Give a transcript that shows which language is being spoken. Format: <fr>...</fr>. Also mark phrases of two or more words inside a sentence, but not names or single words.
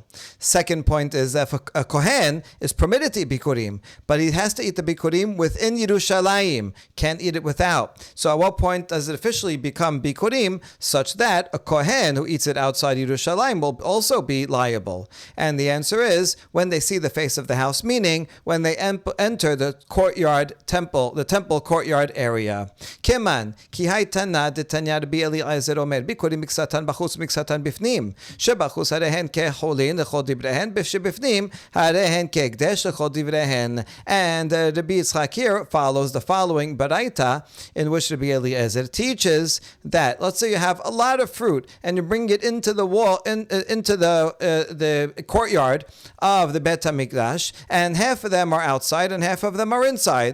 <en>Second point is, if a Kohen is permitted to eat Bikurim, but he has to eat the Bikurim within Yerushalayim, can't eat it without. So at what point does it officially become Bikurim such that a Kohen who eats it outside Yerushalayim will also be liable? And the answer is, when they see the face of the house, meaning when they enter the courtyard temple, the temple courtyard area.</en> <arc>Keman ki haytana detanya</arc> <he>רבי אליעזר אומר ביכורים מקצתן בחוץ מקצתן בפנים שבחוץ הריהן כחולין לכל דבריהן שבפנים הריהן כהקדש לכל דבריהן.</he> <en>And Rabbi Yitzchak here follows the following baraita in which Rabbi Eliezer teaches that, let's say you have a lot of fruit and you bring it into the wall, into the courtyard of the Bet HaMikdash, and half of them are outside and half of them are inside.</en>